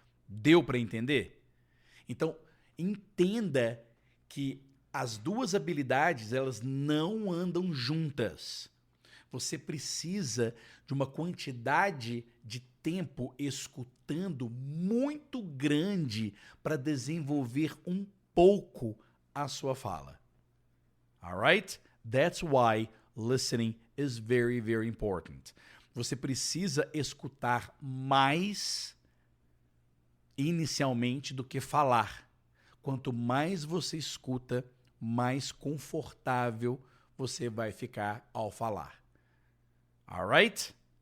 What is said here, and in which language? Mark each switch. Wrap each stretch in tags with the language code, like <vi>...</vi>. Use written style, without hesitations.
<pt>Deu para entender? Então, entenda que as duas habilidades, elas não andam juntas. Você precisa de uma quantidade de tempo escutando muito grande para desenvolver um pouco a sua fala.</pt> <en>Alright? That's why listening is very, very important.</en> <pt>Você precisa escutar mais inicialmente do que falar. Quanto mais você escuta, mais confortável você vai ficar ao falar.</pt> <en>Alright?</en>